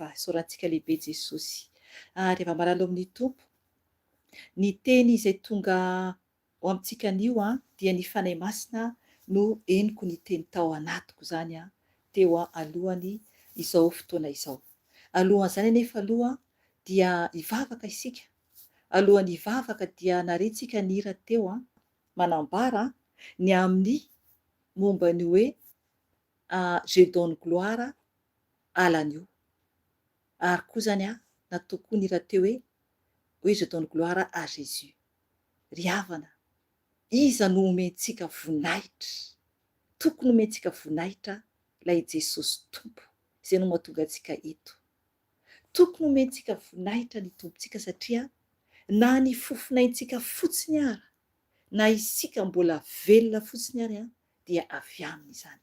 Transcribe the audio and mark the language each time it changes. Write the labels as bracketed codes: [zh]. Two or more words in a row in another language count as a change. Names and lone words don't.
[mg] Isaorantsika lehibe Jesosy. Ary hava malalo amin'ny tompo, ny teny izay tonga ho amintsika anio dia ny fanahy masina no eniko ny teny tao anatiko zany teo alohany izao fotoana izao. Alohan'izany anefa aloha dia hivavaka isika. Alohan'ny hivavaka dia narentsika ny hira teo manambara ny amin'ny momba ny hoe [fr] je donne gloire à l'agneau. [mg] Ary koa zany natao koa ny hira teo hoe [fr] je donne gloire à Jésus. [mg] Ry havana, iza no omentsika voninahitra? Tokony omentsika voninahitra ilay Jesosy tompo izay no mahatonga antsika eto. Tokony omentsika voninahitra ny tompontsika satria na ny fofinaintsika fotsiny ara, na isika mbola velona fotsiny ary dia avy aminy izany.